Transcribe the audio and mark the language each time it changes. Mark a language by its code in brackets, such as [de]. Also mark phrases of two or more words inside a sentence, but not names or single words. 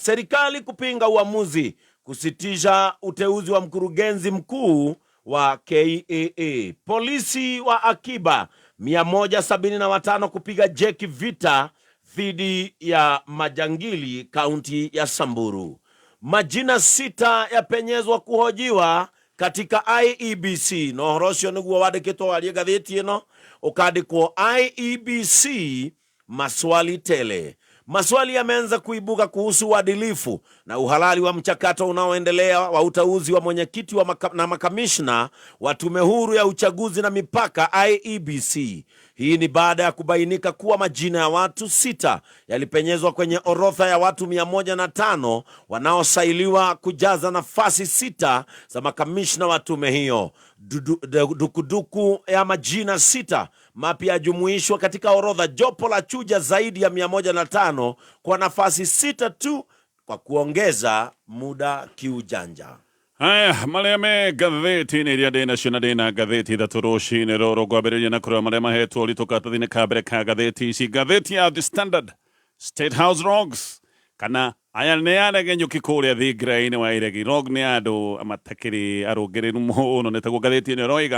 [sw] Serikali kupinga uamuzi kusitisha uteuzi wa mkurugenzi mkuu wa KAA. Polisi wa akiba 175 kupiga jeki vita dhidi ya majangili kaunti ya Samburu. Majina 6 yapenyezwa kuhojiwa katika IEBC. [ki] No horosio niguo wandikitwo warie gatheti ino ukandikwo IEBC maswali tele. [sw] Maswali yameanza kuibuka kuhusu uadilifu na uhalali wa mchakato unaoendelea wa uteuzi wa mwenyekiti na makamishna wa tume huru ya uchaguzi na mipaka IEBC. Hii ni baada ya kubainika kuwa majina ya watu 6 yalipenyezwa kwenye orodha ya watu 105 wanaosailiwa kujaza nafasi 6 za makamishna wa tume hiyo. Dukuduku ya majina 6 mapya yajumuishwa katika orodha. Jopo la chuja zaidi ya 105 kwa nafasi 6 tu kwa kuongeza muda kiujanja. Haya, [ki] maleme gatheti-ini ria ndĩ nacio na ndĩna gatheti ithatu rũcinĩ rũrũ. Ngwambĩrĩria na kũrĩa marĩa mahetwo ũritũ ka mbere ka gatheti ici. Gatheti ya The Standard, State House Rogs, kana aya nĩ aregenyũki kũrĩa thĩngĩra-inĩ wa iregi. Rog nĩ andũ matakĩrĩ arũngĩrĩru mũno, nĩtaguo gatheti-inĩ roiga.